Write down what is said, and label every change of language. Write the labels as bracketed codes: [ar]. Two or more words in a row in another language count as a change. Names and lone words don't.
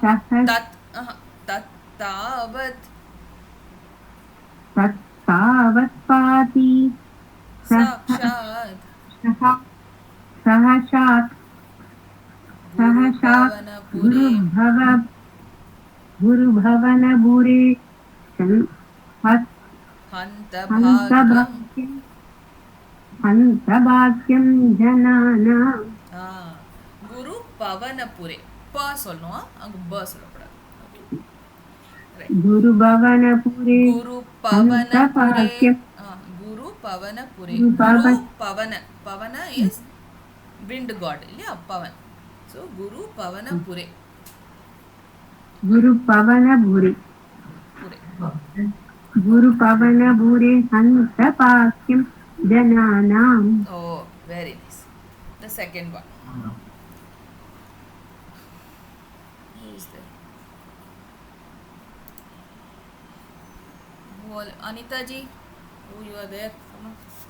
[sa] तत्तावत्पादि सहसात् गुरुभवनपुरे हन्तभाग्यं जनानाम् गुरु पवनपुरे [ta] ப சொல்லணும் அங்க ப சொல்லக்கூடாது. [sa] गुरुभवनपुरे गुरु पवनपुरे गुरु पवनपुरे गुरु पवन पवन [en] is wind god [ta] இல்லையா பவன். [sa] ஸோ गुरु पवनपुरे गुरुपवनपुरे गुरुपवनपुरे हन्तभाग्यं जनानाम् [en] Oh, very nice. The second one. Who is there? Anita ji, oh, you are there. Come on.